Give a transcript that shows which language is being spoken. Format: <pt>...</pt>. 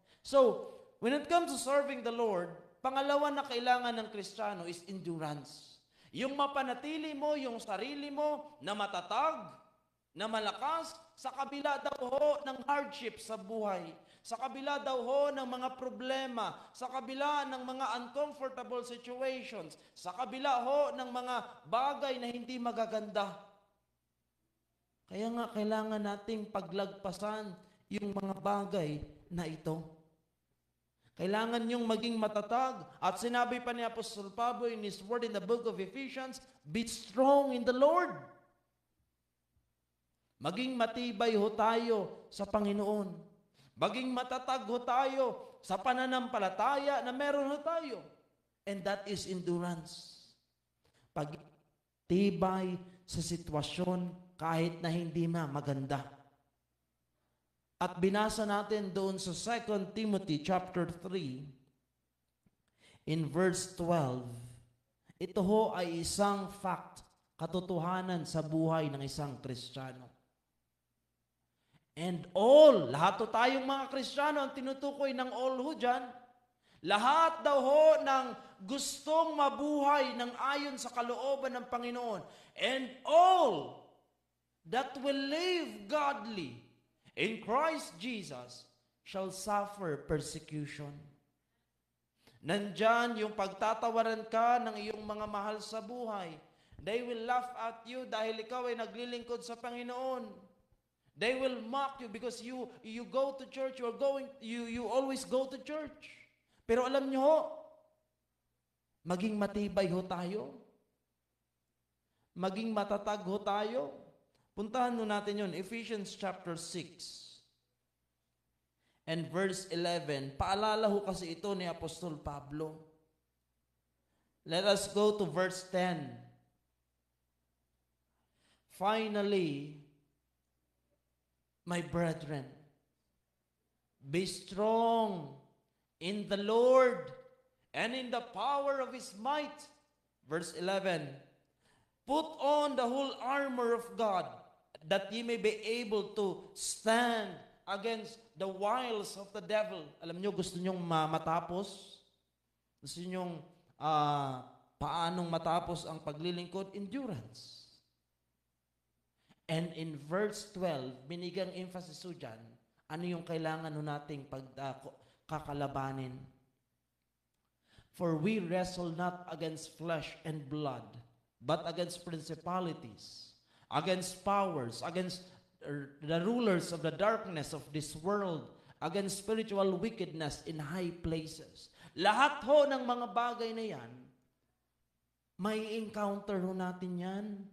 <en>So, when it comes to serving the Lord,</en> <tl>pangalawa na kailangan ng Kristiyano</tl> <en>is endurance.</en> <tl>Yung mapanatili mo, yung sarili mo na matatag, na malakas, sa kabila daw ho ng hardship sa buhay, sa kabila daw ho ng mga problema, sa kabila ng mga uncomfortable situations, sa kabila ho ng mga bagay na hindi magaganda. Kaya nga kailangan nating paglagpasan yung mga bagay na ito. Kailangan yung maging matatag. At sinabi pa ni Apostol Pablo</tl> <en>in his word in the book of Ephesians, be strong in the Lord.</en> <tl>Maging matibay ho tayo sa Panginoon. Maging matatag ho tayo sa pananampalataya na meron ho tayo.</tl> <en>And that is endurance.</en> <tl>Pagtibay sa sitwasyon kahit na hindi maganda. At binasa natin doon sa 2 Timothy chapter 3 in verse 12. Ito ho ay isang fact, katotohanan sa buhay ng isang Kristiyano. And all, lahat ho tayong mga Kristiyano, ang tinutukoy ng all ho dyan, lahat daw ho ng gustong mabuhay ng ayon sa kalooban ng Panginoon.</tl> <en>And all that will live godly in Christ Jesus shall suffer persecution.</en> <tl>Nandyan yung pagtatawaran ka ng iyong mga mahal sa buhay.</tl> <en>They will laugh at you</en> <tl>dahil ikaw ay naglilingkod sa Panginoon.</tl> <en>They will mock you because you go to church, you always go to church.</en> <tl>Pero alam nyo ho, maging matibay ho tayo. Maging matatag ho tayo. Puntahan mo natin yun, Ephesians chapter 6 and verse 11. Paalala ho kasi ito ni Apostol Pablo.</tl> <en>Let us go to verse 10. Finally, My brethren, be strong in the Lord and in the power of His might. Verse 11, put on the whole armor of God, that ye may be able to stand against the wiles of the devil.</en> <tl>Alam nyo, gusto nyong matapos? Gusto nyong paanong matapos ang paglilingkod? Endurance.</tl> <en>And in verse 12,</en> <tl>binigang emphasis so dyan, ano yung kailangan nating kakalabanin?</tl> <en>For we wrestle not against flesh and blood, but against principalities, against powers, against the rulers of the darkness of this world, against spiritual wickedness in high places.</en> <tl>Lahat ho ng mga bagay na yan, may encounter ho natin yan.</tl>